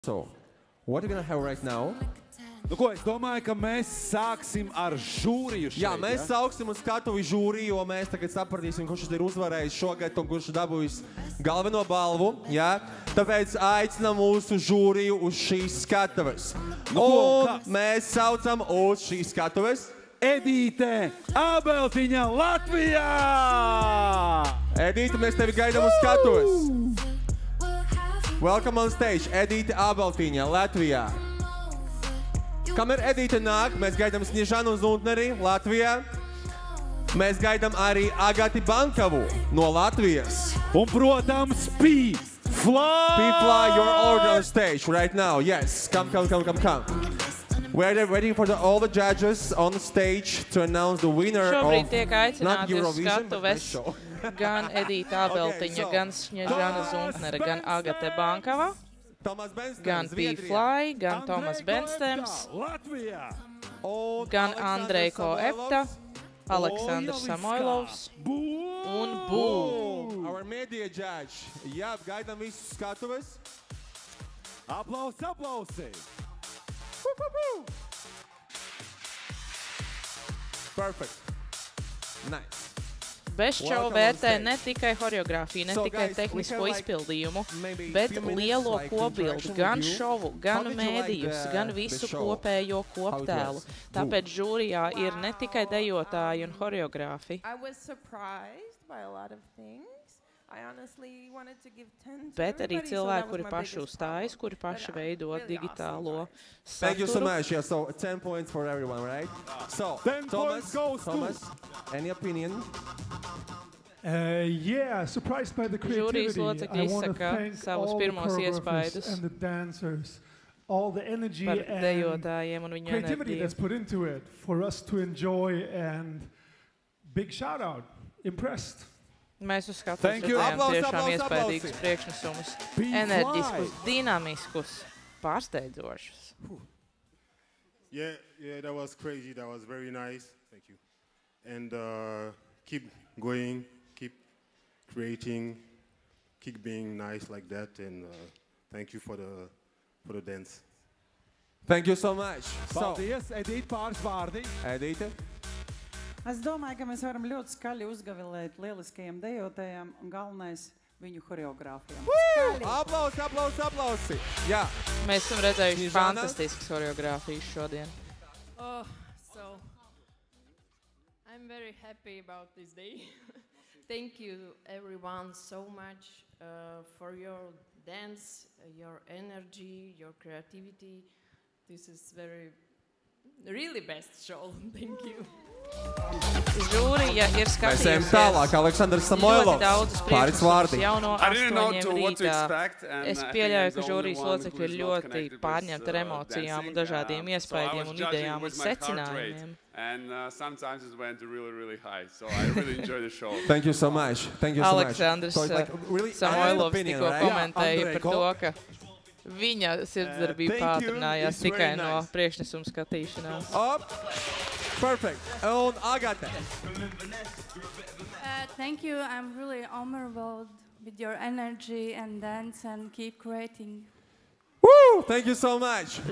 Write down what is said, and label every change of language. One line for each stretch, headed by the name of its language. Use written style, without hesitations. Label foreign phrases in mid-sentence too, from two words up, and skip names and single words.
English: So, what are we gonna have right now?
Latvian: Nu, ko, es domāju, ka mēs sāksim ar žūriju šeit. Jā, mēs sauksim uz skatuvi žūriju, jo mēs tagad sapratīsim, kurš ir uzvarējis šogad un kurš ir dabūjis galveno balvu. Jā? Tāpēc aicinām mūsu žūriju uz šīs skatuves. Un mēs saucam uz šīs skatuves Edīte Ābeltiņa Latvijā! Edīte, mēs tevi gaidām uz skatuves.
English: Welcome on stage,
Latvian: Edīte Ābeltiņa Latvijā. Kamēr Edīte nāk, mēs gaidām Sniežanu Zuntneri Latvijā. Mēs gaidām arī Agati Bankavu no Latvijas. Un, protams, P-Fly!
English: P-Fly, you're already on stage right now. Yes, come. We're waiting for all the judges on the stage to announce the winner
Latvian: Šobrīd
English: of
Latvian: tiek
English: not
Latvian: aicināti uz
English: Eurovision, but
Latvian: skatuves
English: this show.
Latvian: gan Edīte Ābeltiņa, gan Sniežana Zuntnere, gan Agate Bankava, gan P-Fly, gan Tomas Benstems, gan Andrejko Epta, Aleksandrs Samoilovs un Bū.
English: Our media judge.
Latvian: Jā, gaidām visus skatuves. Aplausi!
English: Perfect. Nice. Best show
Latvian: vērtē ne tikai horeogrāfiju, ne tikai tehnisko izpildījumu, bet lielo kopbildi, gan šovu, gan mēdījus, gan visu kopējo koptēlu. Tāpēc žūrijā ir ne tikai dejotāji un horeogrāfi, bet arī cilvēki, kuri paši uzstājas, kuri paši veido digitālo
English: Thank you so
Latvian: saturu.
English: much. Yeah, so 10 points for everyone, right? So, 10 points goes to- Thomas, any opinion? Yeah, surprised by the
Latvian: Žūrijas
English: creativity.
Latvian: locekļi
English: I want to
Latvian: izsaka
English: thank
Latvian: savus
English: all the
Latvian: pirmos
English: choreographers
Latvian: iespaidus
English: and the dancers, all the energy
Latvian: par
English: and
Latvian: dejotājiem un viņu
English: creativity
Latvian: enerģiju.
English: that's put into it for us to enjoy, and big shout out. Impressed.
Latvian: Mēs uz skatuves
English: Thank you.
Latvian: redzējām Aplausi, tiešām aplausi, iespaidīgus aplausi. priekšnesumus, P-Fly. enerģiskus, dinamiskus, pārsteidzošus.
English: Yeah, that was crazy. That was very nice. Thank you. And keep going, keep creating, keep being nice like that. And thank you for the dance. Thank you so much. So,
Latvian: Paldies, Edīte, pāris vārdi. Edīte. Es domāju, ka mēs varam ļoti skaļi uzgavilēt lieliskajiem dejotājiem un galvenais viņu horeogrāfiem. Aplausi. Jā. Mēs esam redzējuši Sniežana? fantastiskas horeogrāfijas šodien.
English: Oh, so I'm very happy about this day. Thank you everyone so much for your dance, your energy, your creativity. This is really best show. Thank you.
Latvian: Žūrija ir Mēs ejam tālāk. skatījusies Aleksandrs ļoti Samoilovs. daudzus Pāris priekšnesumus vārdi. jau no
English: I didn't know
Latvian: 8
English: what to
Latvian: rītā.
English: expect, and
Latvian: Es
English: I think
Latvian: pieļauju,
English: I'm
Latvian: ka
English: the only
Latvian: žūrijas
English: one
Latvian: locekļi
English: who's
Latvian: ir
English: not
Latvian: ļoti
English: connected with,
Latvian: pārņemti ar emocijām un
English: dancing,
Latvian: dažādiem
English: so I
Latvian: iespējām
English: was
Latvian: un
English: judging
Latvian: idejām un
English: with my heart rate,
Latvian: secinājumiem.
English: and sometimes it went really high, so I really enjoyed the show. Thank you so much.
Latvian: Aleksandrs
English: So it's like really
Latvian: Samoilovs
English: opinion,
Latvian: tikko
English: right?
Latvian: komentēja par Andrejko. to, ka viņa sirdsdarbība
English: Thank you.
Latvian: pātrinājās
English: It's
Latvian: tikai
English: very
Latvian: no
English: nice.
Latvian: priekšnesuma skatīšanās.
English: Up. Perfect. Un Agate. Thank you. I'm really honorable with your energy and dance and keep creating. Woo! Thank you so much.